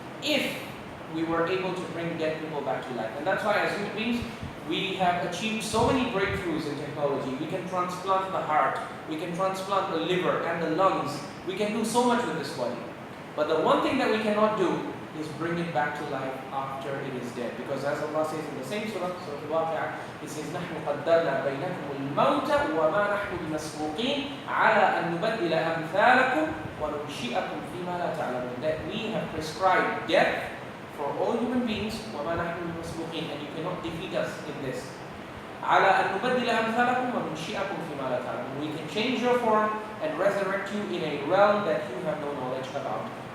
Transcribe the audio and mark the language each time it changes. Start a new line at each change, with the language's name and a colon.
English: If we were able to bring dead people back to life. And that's why as human beings, we have achieved so many breakthroughs in technology. We can transplant the heart, we can transplant the liver and the lungs. We can do so much with this body. But the one thing that we cannot do is bring it back to life after it is dead. Because as Allah says in the same surah, Surah Al-Waqi'ah, He says,
Arabic: نَحْنُ قَدَّرْنَا بَيْنَكُمُ الْمَوْتَ وَمَا نَحْنُ بِمَسْبُوقِينَ عَلَىٰ أَن نُبَدِّلَ أَمْثَالَكُمْ وَنُنْشِئَكُمْ فِي مَا لَا تَعْلَمُونَ.
English: That we have prescribed death for all human beings,
Arabic: وَمَا نَحْنُ بِمَسْبُوقِينَ,
English: and you cannot defeat us in this.
Arabic: عَلَىٰ أَن نُبَدِّلَ أَمْثَالَكُمْ وَنُنْشِئَكُمْ فِي مَا لَا تَعْلَمُونَ.
English: We can change your form and resurrect you in a realm that you have no knowledge about.